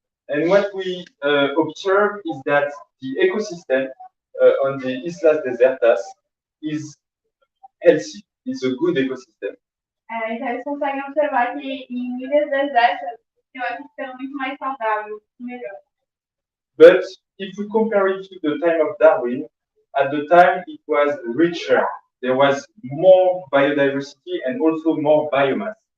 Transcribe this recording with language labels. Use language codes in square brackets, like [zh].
[en] And what we observe is that the ecosystem on the Islas Desertas is healthy. It's a good ecosystem. [pt] Então eles conseguem observar que em ilhas desertas tem um ecossistema muito mais saudável, melhor. [en] But if we compare it to the time of Darwin, at the time it was richer. There was more biodiversity and also more biomass.